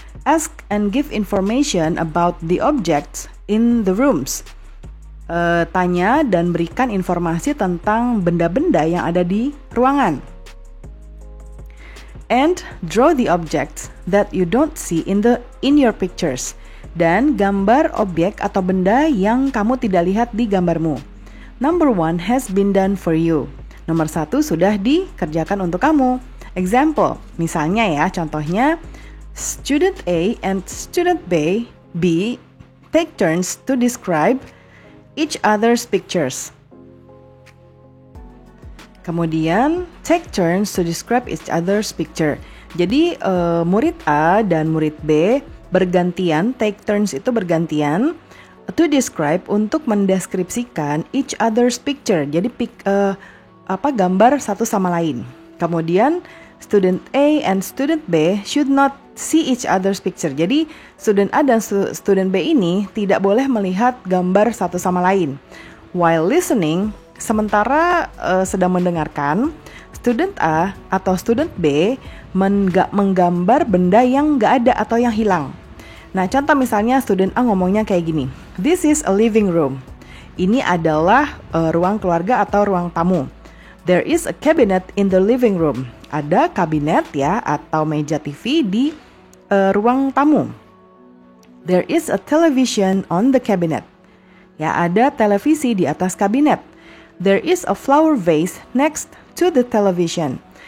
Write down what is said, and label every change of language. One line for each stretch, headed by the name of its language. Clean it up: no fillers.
English: Ask and give information about the objects in the rooms.
Indonesian: Tanya dan berikan informasi tentang benda-benda yang ada di ruangan.
English: And draw the objects that you don't see in your pictures.
Indonesian: Dan gambar objek atau benda yang kamu tidak lihat di gambarmu.
English: Number 1 has been done for you.
Indonesian: Nomor 1 sudah dikerjakan untuk kamu.
English: Example,
Indonesian: misalnya ya, contohnya
English: student A and student B take turns to describe each other's pictures.
Indonesian: Kemudian,
English: take turns to describe each other's picture.
Indonesian: Jadi, murid A dan murid B bergantian,
English: take turns
Indonesian: itu bergantian,
English: to describe
Indonesian: untuk mendeskripsikan
English: each other's picture.
Indonesian: Jadi, gambar satu sama lain. Kemudian,
English: student A and student B should not see each other's picture.
Indonesian: Jadi, student A dan student B ini tidak boleh melihat gambar satu sama lain.
English: While listening,
Indonesian: sementara sedang mendengarkan, student A atau student B menggambar benda yang nggak ada atau yang hilang. Nah, contoh misalnya student A ngomongnya kayak gini.
English: This is a living room.
Indonesian: Ini adalah ruang keluarga atau ruang tamu.
English: There is a cabinet in the living room.
Indonesian: Ada kabinet ya atau meja TV di ruang tamu.
English: There is a television on the cabinet.
Indonesian: Ya, ada televisi di atas kabinet.
English: There is a flower vase next to the television.